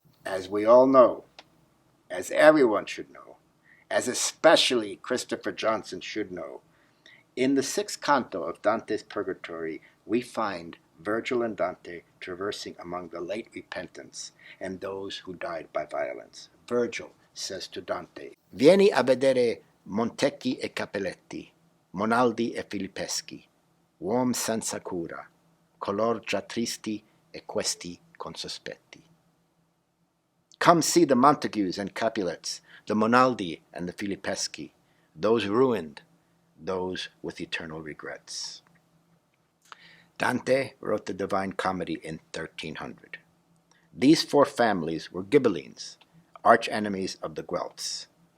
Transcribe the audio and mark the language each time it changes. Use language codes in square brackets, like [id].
[en] As we all know, as everyone should know, as especially Christopher Johnson should know, in the 6th canto of Dante's Purgatory, we find Virgil and Dante traversing among the late repentants and those who died by violence. Virgil says to Dante, [it] "Vieni a vedere Montecchi e Capelletti, Monaldi e Filippeschi, uom senza cura, color già tristi e questi con sospetti." [en] Come see the Montagues and Capulets, the Monaldi and the Filippeschi, those ruined, those with eternal regrets. Dante wrote the Divine Comedy in 1300. These four families were Ghibellines, arch-enemies of the Guelphs.